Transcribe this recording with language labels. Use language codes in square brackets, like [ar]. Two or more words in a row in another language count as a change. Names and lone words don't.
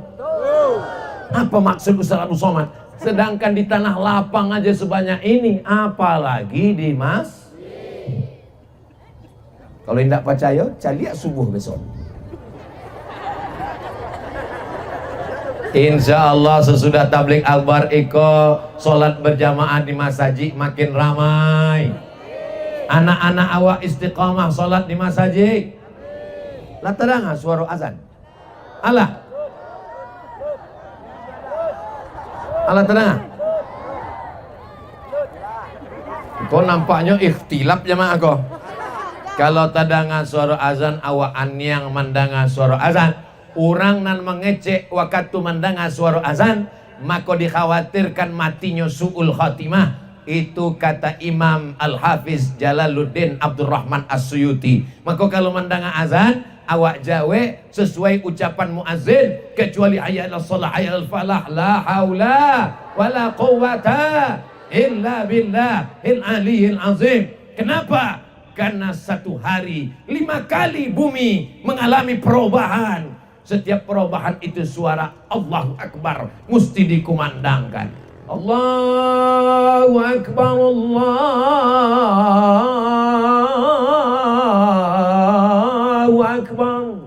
[id] Apa maksud Ustaz Abu Somad? Sedangkan di tanah lapang aja sebanyak ini, apalagi di masjid. Kalau tidak percaya, cari subuh besok. Insya Allah sesudah tabligh akbar iko solat berjamaah di masjid makin ramai. [min] Anak-anak awak istiqamah solat di masjid. Lah terang suara azan. Allah tenang. [id] Kau nampaknya ikhtilaf jemaah kau. [min] Kalau tadangan suara azan awak anyang mandangan suara azan, orang nan mengecek waktu mandangan suara azan, maka dikhawatirkan matinya su'ul khatimah. [id] Itu kata Imam Al-Hafiz Jalaluddin Abdurrahman As-Suyuti. [min] Maka kalau mandangan azan, awak jawe sesuai ucapan muazzin, kecuali [ar] حي على الصلاة حي على الفلاح لا حول ولا قوة إلا بالله العلي العظيم. [id] Kenapa? Karena satu hari 5 kali bumi mengalami perubahan. Setiap perubahan itu suara Allahu Akbar mesti dikumandangkan. [ar] الله أكبر الله أكبر.